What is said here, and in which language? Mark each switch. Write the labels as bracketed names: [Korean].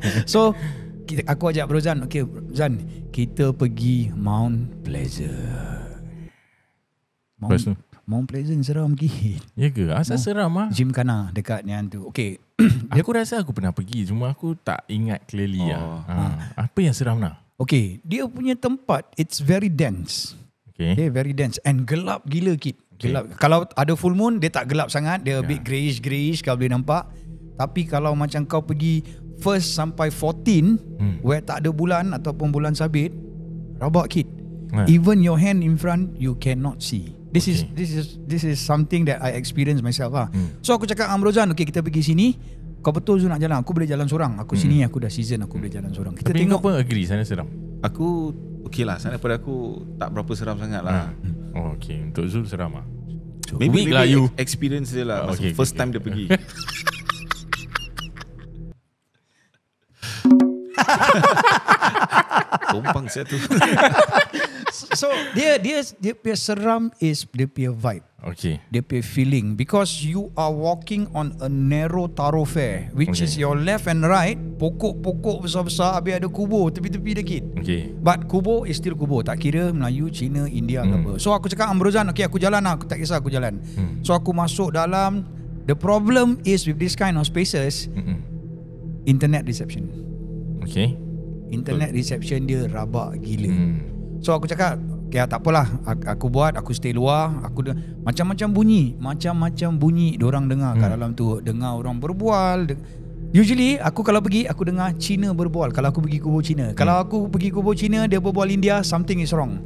[Malay] So aku ajak Brozan, okay Zan, kita pergi Mount Pleasant. Mount Pleasant seram gila. Ya ke? Asal seram ah? Gymkhana dekat yang tu. Okay. Aku rasa aku pernah pergi, cuma aku tak ingat clearly apa yang seram lah? Okay, dia punya tempat [English] it's very dense. Okay, very dense and [Malay] gelap gila [English] kid. [Malay] Gelap. Kalau ada full moon dia tak gelap sangat, dia a bit greyish kau boleh nampak. Tapi kalau macam kau pergi first sampai 14 where tak ada bulan ataupun bulan sabit, rabak kid. [English] Even your hand in front you cannot see. This is something that I experience myself lah. [Malay] So aku cakap dengan Brozan, okay kita pergi sini. Kau betul Zul nak jalan, aku boleh jalan seorang. Aku sini aku dah season, aku boleh jalan seorang. Kita tapi tengok. Tapi kau pun agree sana seram? Aku okay lah, sana pada aku tak berapa seram sangat lah. Oh okay, untuk Zul seram lah. [English] Maybe lah you [Malay] experience dia lah. [English] First time [Malay] dia pergi. Tumpang saya tu. So dia punya seram is dia punya vibe. Okay. [English] Dia punya feeling, because you are walking on a narrow thoroughfare which is your left and right, [Malay] pokok-pokok besar-besar, habis ada kubur tepi-tepi dikit. Okay. But kubur [English] is still [Malay] kubur, tak kira Melayu, Cina, India ke apa. So aku cakap dengan Brozan, okay aku jalan lah, aku tak kisah aku jalan. So aku masuk dalam. [English] The problem is with this kind of spaces, internet reception. Okay. [Malay] Internet reception dia rabak gila. So aku cakap Ya tak apalah, aku buat, aku stay luar, macam-macam bunyi diorang dengar kat dalam tu. Dengar orang berbual. Usually aku kalau pergi, aku dengar Cina berbual kalau aku pergi kubur Cina. Kalau aku pergi kubur Cina, dia berbual India, [English] something is wrong.